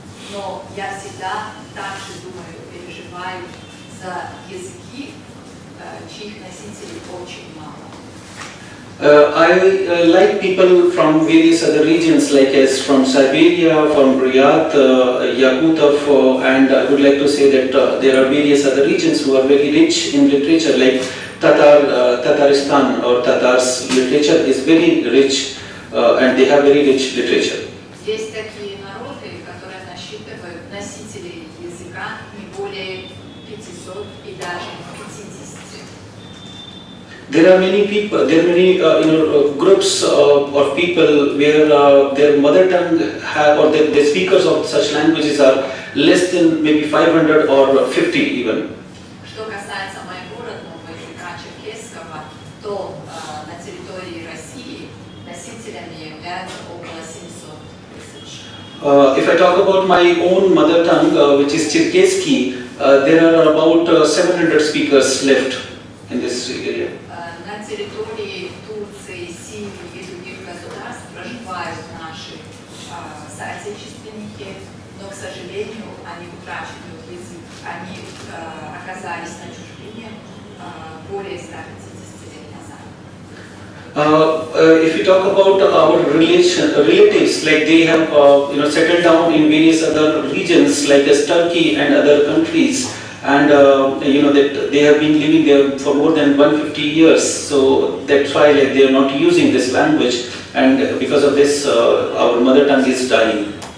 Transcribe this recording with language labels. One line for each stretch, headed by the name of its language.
Russian: Но я всегда также думаю, переживаю за языки, чьих носителей очень мало.
English: I like people from various other regions, like as from Siberia, from Riyadh, Yakutov, and I would like to say that there are various other regions who are very rich in literature, like Tataristan or Tatars literature is very rich, and they have very rich literature.
Russian: Есть такие народы, которые насчитывают носителей языка не более 500 и даже 50.
English: There are many people, there are many groups of people where their mother tongue or the speakers of such languages are less than maybe 500 or 50 even.
Russian: Что касается моего родного языка черкесского, то на территории России носителями являются около 700 тысяч.
English: If I talk about my own mother tongue, which is Cherkesski, there are about 700 speakers left in this area.
Russian: На территории Турции, Сирии и других государств проживают наши соотечественники, но, к сожалению, они утрачивают язык. Они оказались на чужбине более 150 лет назад.
English: If you talk about our relatives, like they have settled down in various other regions, like as Turkey and other countries, and that they have been living there for more than 150 years. So that's why like they are not using this language, and because of this, our mother tongue is dying.